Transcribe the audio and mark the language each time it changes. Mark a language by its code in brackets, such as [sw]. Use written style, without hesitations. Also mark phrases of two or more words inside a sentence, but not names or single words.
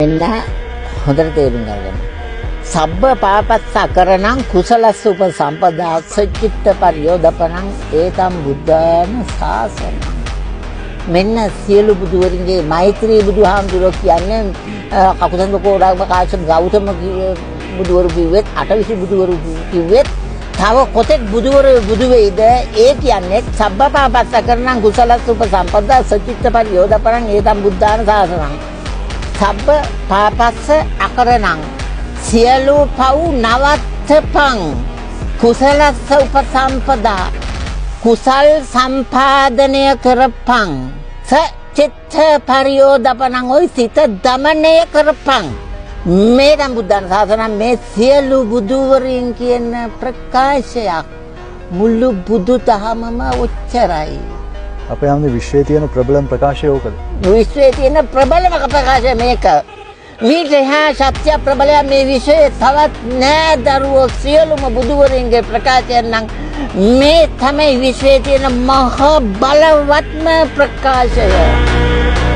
[si] එන්න හොඳට තේරුම් ගන්න. [pi] සබ්බ පාපස්ස කරණං කුසලස්ස උපසම්පදා සච්චිත්ත පරියෝදපණං ඒතම් බුද්ධාන ශාසනං. [si] මෙන්න සියලු බුදුවරුන්ගේ මෛත්‍රී බුදුහාමුදුරුවෝ කියන්නේ කකුසඳ කෝඩාගම කාශ්‍යප ගෞතම බුදුවරු කිව්වෙත් අටවිසි බුදුවරු කිව්වෙත් තව කොතෙක් බුදුවරු බුදු වෙයිද ඒ කියන්නේ [pi] සබ්බ පාපස්ස කරණං කුසලස්ස උපසම්පදා සච්චිත්ත පරියෝදපණං ඒතම් බුද්ධාන ශාසනං. සබ්බ පාපස්ස අකරණං [si] සියලු පව් නවත්තපං [pi] කුසලස්ස උපසම්පදා [si] කුසල් සම්පාදනය කරපං [pi] සච්චිත්ත පරියෝදපණං [si] ඔය සිත දමනය කරපං. මේ නම් [pi] බුද්ධාන ශාසනං [si] මේ සියලු බුදුවරින් කියන ප්‍රකාශයක් මුළු බුදු දහමම ඔච්චරයි. අපේ ආමේ විශ්වයේ තියෙන ප්‍රබලම ප්‍රකාශය ඕකද? විශ්වයේ තියෙන ප්‍රබලම ප්‍රකාශය මේක. මේක හා සත්‍ය ප්‍රබලය මේ විශ්වයේ තවත් නෑ දරුවෝ සියලුම බුදුවරුන්ගේ ප්‍රකාශයන් නම් මේ තමයි විශ්වයේ තියෙන මහ බලවත්ම ප්‍රකාශය.